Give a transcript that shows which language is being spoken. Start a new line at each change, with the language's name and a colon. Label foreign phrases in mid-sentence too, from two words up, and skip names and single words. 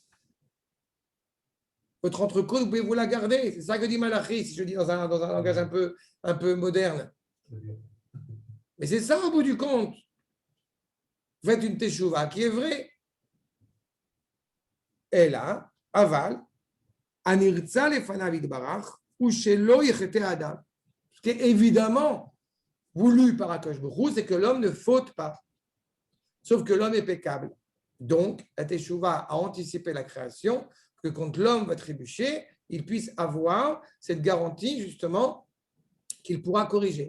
French: Votre entrecôte, vous pouvez vous la garder. » C'est ça que dit Malachi, si je dis dans un langage un peu moderne. Mais c'est ça au bout du compte. Faites une teshuva qui est vraie. Et là,
Hebrew: אבל, הנרצה לפניו יתברך, הוא שלא יחטא אדם.
French: Ce qui est évidemment voulu par
Hebrew: הקדוש ברוך הוא,
French: c'est que l'homme ne faute pas. Sauf que l'homme est pécable. Donc, la teshuva a anticipé la création, que quand l'homme va trébucher, il puisse avoir cette garantie, justement, qu'il pourra corriger.